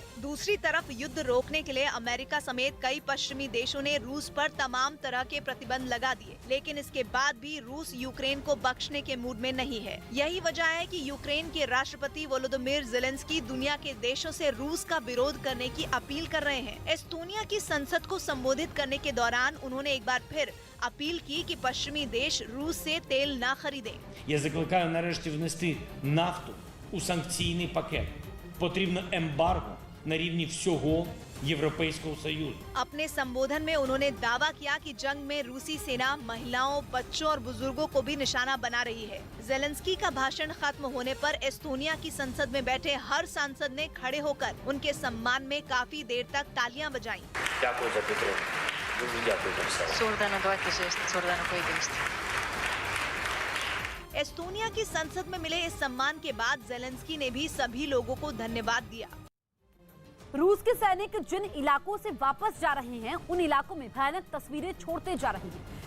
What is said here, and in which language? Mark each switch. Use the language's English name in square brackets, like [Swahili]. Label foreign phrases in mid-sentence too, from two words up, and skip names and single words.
[Hindi] दूसरी तरफ युद्ध रोकने के लिए अमेरिका समेत कई पश्चिमी देशों ने रूस पर तमाम तरह के प्रतिबंध लगा दिए, लेकिन इसके बाद भी रूस यूक्रेन को बख्शने के मूड में नहीं है। यही वजह है कि यूक्रेन के राष्ट्रपति वोलोदिमीर जेलेंस्की दुनिया के देशों से रूस का विरोध करने की अपील कर रहे हैं। एस्टोनिया की संसद को संबोधित करने के दौरान उन्होंने एक बार फिर अपील की कि पश्चिमी देश रूस से तेल ना खरीदें। [Ukrainian] Я закликаю нарешті внести нафту у санкційний пакет. Потрібно ембарго на рівні всього Європейського Союзу. [Hindi] अपने संबोधन में उन्होंने दावा किया कि जंग में रूसी सेना महिलाओं, बच्चों और बुजुर्गों को भी निशाना बना रही है। जेलेंस्की का भाषण खत्म होने पर एस्टोनिया की संसद में बैठे हर सांसद ने खड़े होकर उनके सम्मान में काफी देर तक तालियां बजाईं। [Ukrainian] Дякую за підтримку. Дуже дякую за все. [Hindi] एस्टोनिया की संसद में मिले इस सम्मान के बाद जेलेंस्की ने भी सभी लोगों को धन्यवाद दिया। रूस के सैनिक जिन इलाकों से वापस जा रहे हैं उन इलाकों में भयानक तस्वीरें छोड़ते जा रहे हैं।